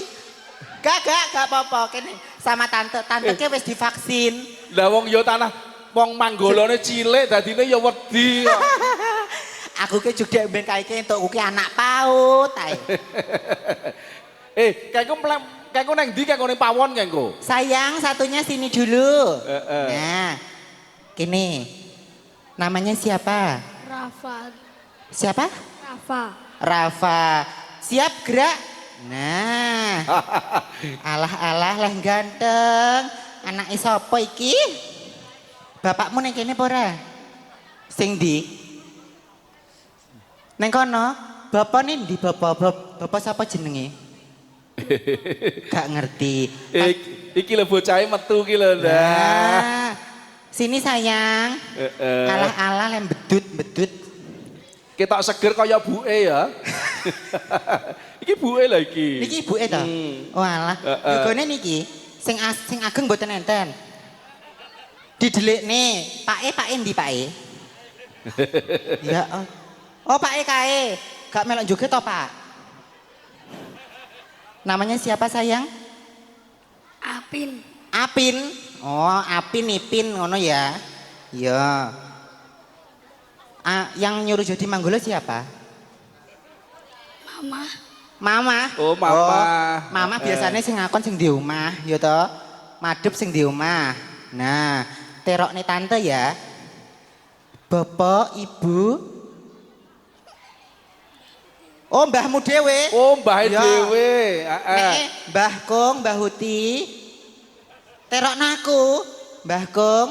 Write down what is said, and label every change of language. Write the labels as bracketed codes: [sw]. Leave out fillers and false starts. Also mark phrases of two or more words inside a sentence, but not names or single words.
[id] Gak apa-apa kene sama tante. [jv] Tante ki wis divaksin. Lah wong ya tanah wong manggolone cilik dadine ya wedi. Aku ki juga ben kae entuk ki anak PAUD ae. Kengko nang ndi kengko ning pawon kengko? [id] Sayang, satunya sini dulu. Heeh. Nah. Kini. Namanya siapa? Rafa. Siapa? Rafa. Rafa. Siap gerak? Nah. [jv] Alah-alah leh ganteng. Anake sapa iki? Bapakmu ning kene apa ora? Sing ndi? Neng kono, bapak nih [id] di bapak siapa [jv] jenenge? Gak ngerti. Iki lho bocahe metu ki lho, Ndak. [id] Nah, sini sayang. [jv] Alah-alah lem bedut. Ketok seger kaya buke ya. Iki buke lho iki. Niki ibuke to? Oh alah. Yogone niki sing ageng mboten enten. Didelikne, pake ndi pake? Ya. Oh pake kae. Gak melok joget to, Pak? [id] Namanya siapa sayang? Apin. [jv] Apin. Oh, Apin Ipin ngono ya. [id] Iya. Yang nyuruh jadi manggolo siapa? Mama. Mama. Oh, Mama. [jv] Oh, Mama biasanya sing ngakon sing di omah, ya to. Madhep sing di omah. Nah, terokne tante ya. Bapak, Ibu. Oh, mbahmu dhewe. Oh, mbahe Ya. dhewe. Nek Mbah Kong, Mbah Huti. Terokna aku, Mbah Kong.